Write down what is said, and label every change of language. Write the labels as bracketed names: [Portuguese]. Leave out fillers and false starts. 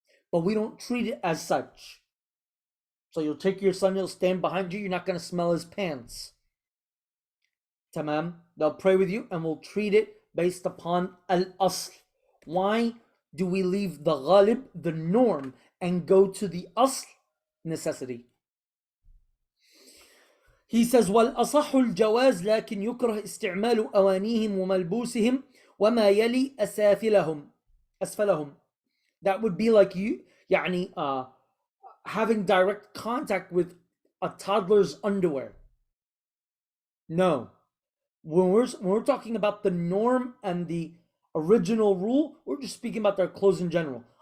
[English] But we don't treat it as such. So you'll take your son, he'll stand behind you, you're not going to smell his pants. Tamam? They'll pray with you and we'll treat it based upon al-asl. Why do we leave the ghalib, the norm, and go to the asl, necessity? He says, [Arabic] وَالْأَصَحُ الْجَوَازِ لكن يكره استعمال أوانيهم وملبوسهم وما يلي أسفلهم. [English] That would be like you, يعني, having direct contact with a toddler's underwear. No. When we're talking about the norm and the original rule, we're just speaking about their clothes in general.